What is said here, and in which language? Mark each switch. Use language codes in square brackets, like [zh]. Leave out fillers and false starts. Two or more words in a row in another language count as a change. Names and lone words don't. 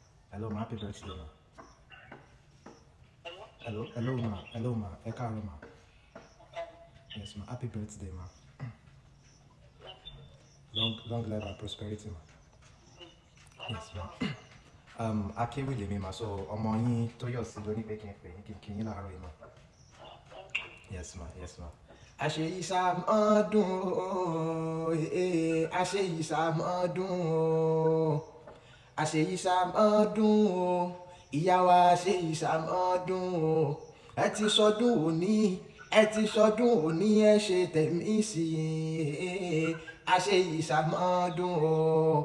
[en] Hello, ma. Happy birthday, ma. Hello, [yo] ma. Ẹ ma. [en] Yes, ma. Happy birthday, ma. Long life and prosperity, ma. Yes, ma. [yo] Akéwì lèmi ma, so ọmọ yín Tóyọ̀sí ló ní pé kí n pè yín kí yín láàárọ̀ yìí ma. [en] Yes, ma. Yes, ma. [yo] Àṣeyí ṣàmọ́dún o, àṣeyí ṣàmọ́dún o, àṣeyí ṣàmọ́dún o, ìyá wa àṣeyí ṣàmọ́dún o, ẹ ti ṣọdún òní, ẹ ti ṣọdún òní, ẹ ṣe tẹ̀mí sí i, àṣeyí ṣàmọ́dún o,